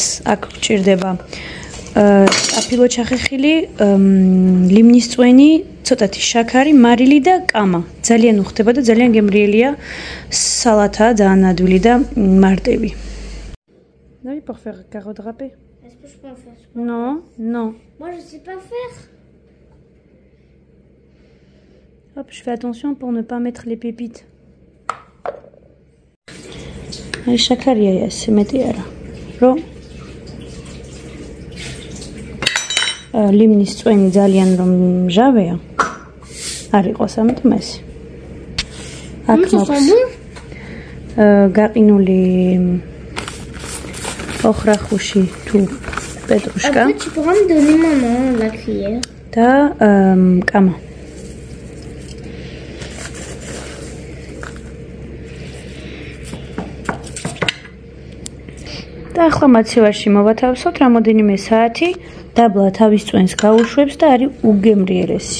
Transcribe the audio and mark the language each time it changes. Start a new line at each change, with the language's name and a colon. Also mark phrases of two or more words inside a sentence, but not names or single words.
Georgian: აქ გჭირდება სტაფილო ჩახეხილი, ლიმნის წვენი, ცოტათი შაქარი, მარილი და კამა. ძალიან უხდება და ძალიან გემრიელია სალათაა, ძალიან ადვილი და მარტივი.
French: Oui, pour faire carottes râpées. Est-ce que je peux en faire ça? Non, non. Moi, je sais pas faire. Hop, je fais attention pour ne pas mettre les pépites.
Georgian: აი შაქარია ესე მეტი არა. რომ ლიმნის წვენი ძალიან რომ მჟავეა. არ იყოს ამიტომ ესე. აქ მოხს გაყინული ოხრახუში თუ პეტრუშკა.
French: Après, tu pourras me donner maman la cuillère.
Georgian: და კამა. და ახლა მაცივარში მოვათავსოთ რამოდენიმე საათი, დაბლა თავის წვენს გაუშვებს და არის უგემრიელესი.